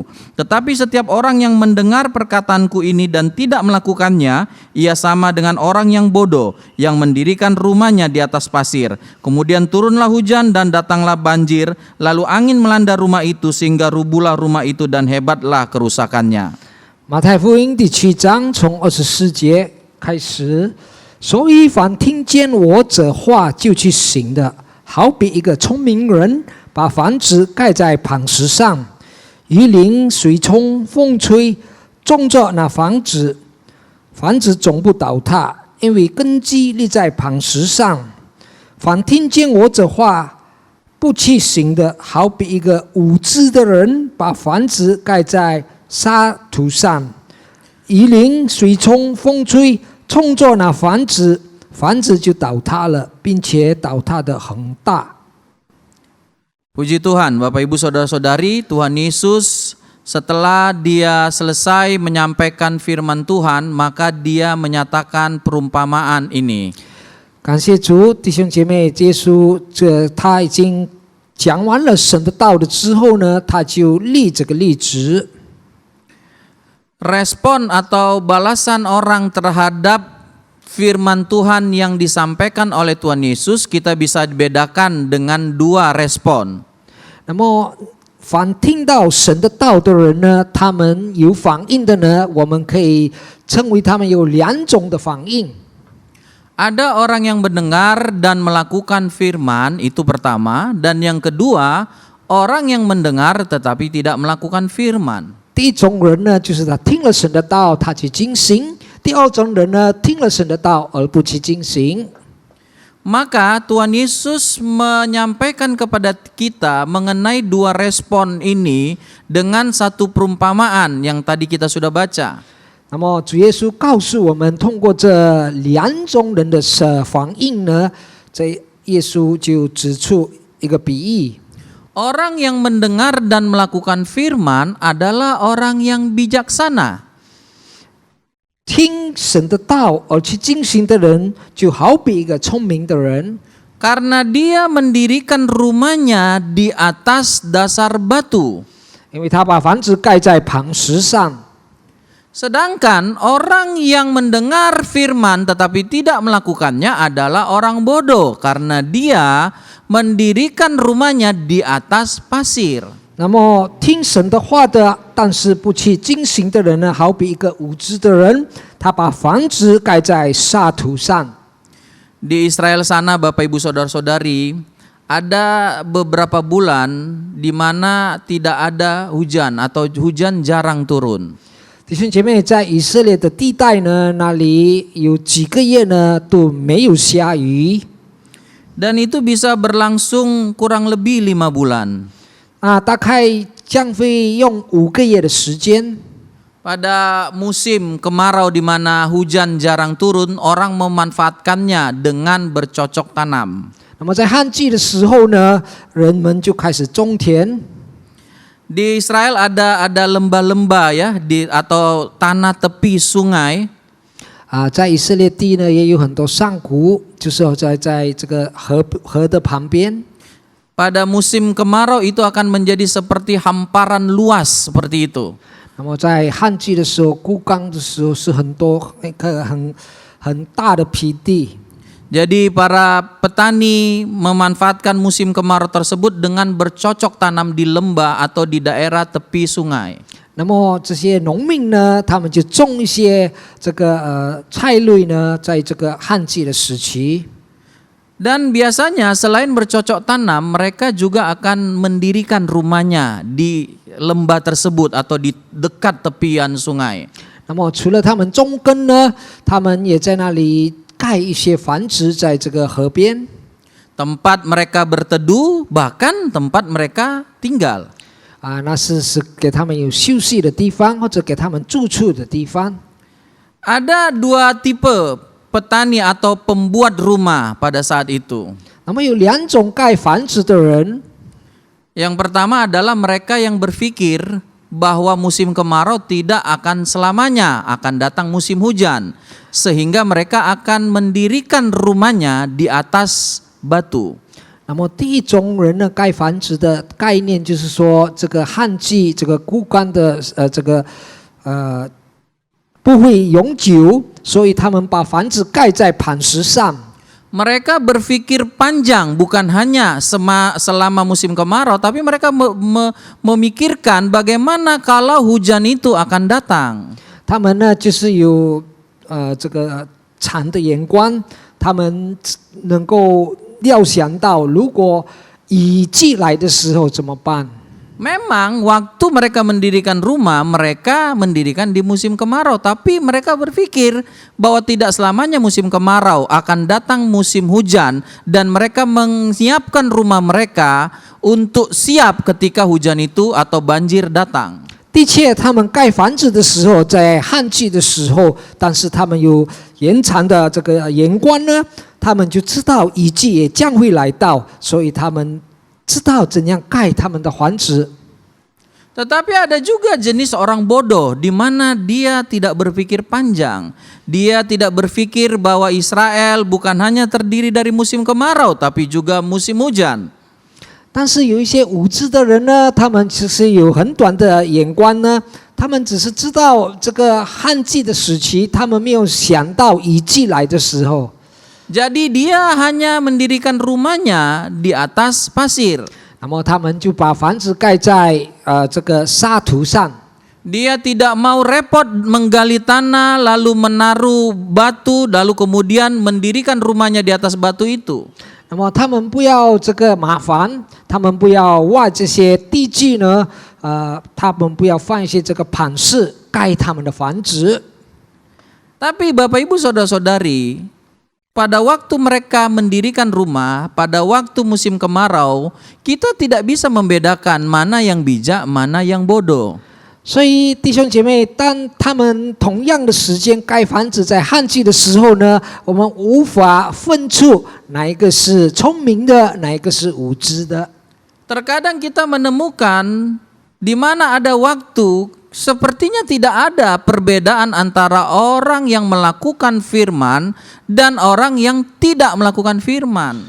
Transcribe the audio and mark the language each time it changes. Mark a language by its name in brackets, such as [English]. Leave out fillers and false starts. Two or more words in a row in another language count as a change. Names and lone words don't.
[Indonesian] Tetapi setiap orang yang mendengar perkataanku ini dan tidak melakukannya, ia sama dengan orang yang bodoh yang mendirikan rumahnya di atas pasir. Kemudian turunlah hujan dan datanglah banjir, lalu angin melanda rumah itu sehingga rubuhlah rumah itu dan hebatlah kerusakannya. [Chinese] 马太福音第7章从24节开始，所以凡听见我这话就去行的，好比一个聪明人把房子盖在磐石上，雨淋、水冲、风吹，种着那房子，房子总不倒塌，因为根基立在磐石上。凡听见我这话不去行的，好比一个无知的人把房子盖在沙土上，雨淋、水冲、风吹，冲着那房子，房子就倒塌了，并且倒塌得很大。 [Indonesian] Puji Tuhan, Bapak Ibu Saudara-saudari, Tuhan Yesus setelah dia selesai menyampaikan firman Tuhan, maka dia menyatakan perumpamaan ini. [Chinese] 感谢主，弟兄姐妹，耶稣他已经讲完了神的道的之后呢，他就立这个例子。 [Indonesian] Respon atau balasan orang terhadap firman Tuhan yang disampaikan oleh Tuhan Yesus kita bisa bedakan dengan 2 respon. [Chinese] 那么，凡听到神的道的人呢，他们有反应的呢，我们可以称为他们有2种的反应。 [Indonesian] Ada orang yang mendengar dan melakukan firman, itu pertama, dan yang kedua, orang yang mendengar tetapi tidak melakukan firman. [Chinese] 第一种人呢，就是他听了神的道，他去进行；第二种人呢，听了神的道而不去进行。 [Indonesian] Maka Tuhan Yesus menyampaikan kepada kita mengenai 2 respon ini dengan satu perumpamaan yang tadi kita sudah baca. [Chinese] 那么主耶稣告诉我们，通过这2种人的反应呢，这耶稣就指出一个比喻。 [Indonesian] Orang yang mendengar dan melakukan firman adalah orang yang bijaksana. [Chinese] 听神的道而去进行的人，就好比一个聪明的人， [Indonesian] Karena dia mendirikan rumahnya di atas dasar batu. [Chinese] 因为他把房子盖在磐石上。 [Indonesian] Sedangkan orang yang mendengar firman tetapi tidak melakukannya adalah orang bodoh karena dia mendirikan rumahnya di atas pasir. [Chinese] 那么听神的话的，但是不去进行的人呢，好比一个无知的人，他把房子盖在沙土上。 [Indonesian] Di Israel sana Bapak Ibu Saudara-saudari, ada beberapa bulan di mana tidak ada hujan atau hujan jarang turun. [Chinese] 弟兄姐妹，在以色列的地带呢，那里有几个月呢都没有下雨， [Indonesian] Dan itu bisa berlangsung kurang lebih 5 bulan. [Chinese] 大概将会用5个月的时间。 [Indonesian] Pada musim kemarau di mana hujan jarang turun, orang memanfaatkannya dengan bercocok tanam. [Chinese] 那么在旱季的时候呢，人们就开始种田。 [Indonesian] Di Israel ada lembah-lembah ya atau tanah tepi sungai. [Chinese] 在以色列地呢，也有很多山谷，就是在这个河的旁边。 [Indonesian] Pada musim kemarau itu akan menjadi seperti hamparan luas seperti itu. [Chinese] 那么在旱季的时候，枯干的时候是很多一个很大的皮地。 [Indonesian] Jadi para petani memanfaatkan musim kemarau tersebut dengan bercocok tanam di lembah atau di daerah tepi sungai. [Chinese] 那么这些农民呢，他们就种一些这个菜类呢，在这个旱季的时期。 [Indonesian] Dan biasanya selain bercocok tanam, mereka juga akan mendirikan rumahnya di lembah tersebut atau di dekat tepian sungai. [Chinese] 那么除了他们种根呢，他们也在那里盖一些房子在这个河边， [Indonesian] Tempat mereka berteduh, bahkan tempat mereka tinggal. [Chinese] 那是给他们有休息的地方，或者给他们住处的地方。 [Indonesian] Ada dua tipe petani atau pembuat rumah pada saat itu. [Chinese] 那么有两种盖房子的人， [Indonesian] Yang pertama adalah mereka yang berpikir bahwa musim kemarau tidak akan selamanya, akan datang musim hujan, sehingga mereka akan mendirikan rumahnya di atas batu. [Chinese] 那么第一种人呢，盖房子的概念就是说，这个旱季这个枯干的不会永久，所以他们把房子盖在磐石上。 [Indonesian] Mereka berpikir panjang, bukan hanya selama musim kemarau, tapi mereka memikirkan bagaimana kalau hujan itu akan datang. [Chinese] 他们呢，就是有这个长的眼光，他们能够料想到，如果雨季来的时候怎么办？ [Indonesian] Memang waktu mereka mendirikan rumah, mereka mendirikan di musim kemarau, tapi mereka berpikir bahwa tidak selamanya musim kemarau, akan datang musim hujan, dan mereka menyiapkan rumah mereka untuk siap ketika hujan itu atau banjir datang. [Chinese] 的确，他们盖房子的时候，在旱季的时候，但是他们有延长的这个眼光呢，他们就知道雨季也将会来到，所以他们 知道怎样盖他们的房子。 [Indonesian] Tetapi ada juga jenis orang bodoh di mana dia tidak berpikir panjang. Dia tidak berpikir bahwa Israel bukan hanya terdiri dari musim kemarau tapi juga musim hujan. [Chinese] 但是有一些无知的人呢，他们其实有很短的眼光呢，他们只是知道这个旱季的时期，他们没有想到雨季来的时候。 [Indonesian] Jadi dia hanya mendirikan rumahnya di atas pasir. [Chinese] 那么他们就把房子盖在这个沙土上。 [Indonesian] Dia tidak mau repot menggali tanah lalu menaruh batu lalu kemudian mendirikan rumahnya di atas batu itu. [Chinese] 那么他们不要这个麻烦，他们不要挖这些地基呢，他们不要放一些这个磐石盖他们的房子。 [Indonesian] Tapi Bapak Ibu Saudara-saudari, pada waktu mereka mendirikan rumah, pada waktu musim kemarau, kita tidak bisa membedakan mana yang bijak, mana yang bodoh. [Chinese] 所以弟兄姐妹，当他们同样的时间盖房子，在旱季的时候呢，我们无法分出哪一个是聪明的，哪一个是无知的。 [Indonesian] Terkadang kita menemukan di mana ada waktu sepertinya tidak ada perbedaan antara orang yang melakukan firman dan orang yang tidak melakukan firman.